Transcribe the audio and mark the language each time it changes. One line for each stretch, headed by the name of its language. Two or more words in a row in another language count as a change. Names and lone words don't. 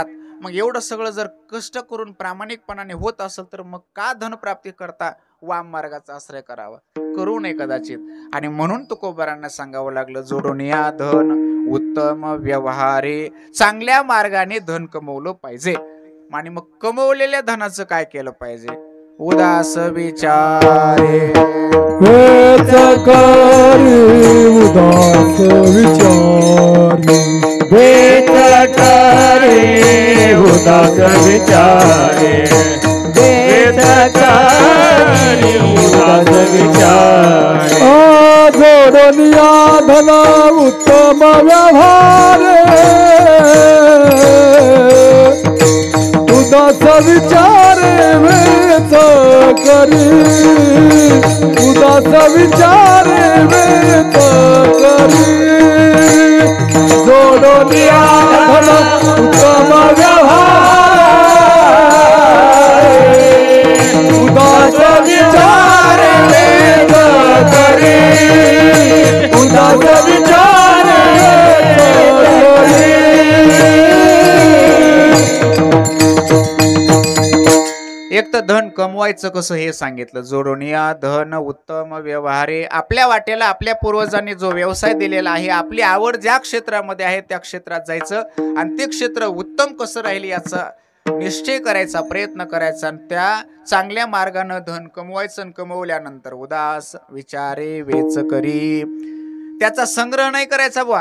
Marathi: मग एवढं सगळं जर कष्ट करून प्रामाणिकपणाने होत असेल तर मग का धनप्राप्ती करता वाम मार्गाचा आश्रय करावा? करू नये कदाचित. आणि म्हणून तुकोबारांना सांगावं लागलं जोडून या धन उत्तम व्यवहारे, चांगल्या मार्गाने धन कमवलं पाहिजे. आणि मग कमवलेल्या धनाचं काय केलं पाहिजे? उदास विचारे वेच करी उदास विचारे, वेच करी उदास विचारे, वेच करी उदास विचारे. जोडनिया धन उत्तम व्यवहारे, उदास विचारे वेच करी, उदास विचारे वेच करी. जोडनिया धन उत्तम व्यवहारे, उदास विचारे वेच करी, उदास विचारे वेच करी. एक तर धन कमवायचं कसं हे सांगितलं. जोडनिया धन उत्तम व्यवहारे, आपल्या वाटेला आपल्या पूर्वजांनी जो व्यवसाय दिलेला आहे, आपली आवड ज्या क्षेत्रामध्ये आहे त्या क्षेत्रात जायचं आणि ते क्षेत्र उत्तम कसं राहील याचा निश्चय करायचा, प्रयत्न करायचा आणि त्या चांगल्या मार्गाने धन कमवायचं आणि कमवल्यानंतर उदास विचारे वेच करी, त्याचा संग्रह नाही करायचा बुवा.